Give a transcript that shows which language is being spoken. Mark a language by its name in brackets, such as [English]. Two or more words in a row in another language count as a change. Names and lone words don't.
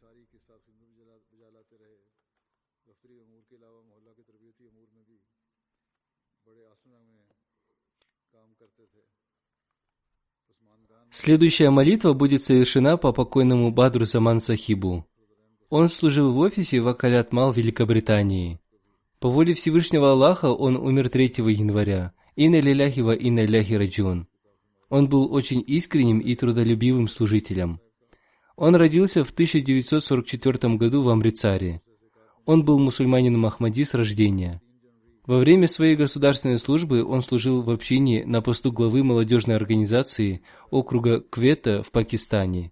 [Russian] Следующая молитва будет совершена по покойному Бадру Заман Сахибу. Он служил в офисе Вакалят Мал Великобритании. По воле Всевышнего Аллаха он умер 3 января. [Arabic] إنا لله وإنا إليه راجعون. [Russian] Он был очень искренним и трудолюбивым служителем. Он родился в 1944 году в Амритсаре. Он был мусульманином Ахмади с рождения. Во время своей государственной службы он служил в общине на посту главы молодежной организации округа Квета в Пакистане.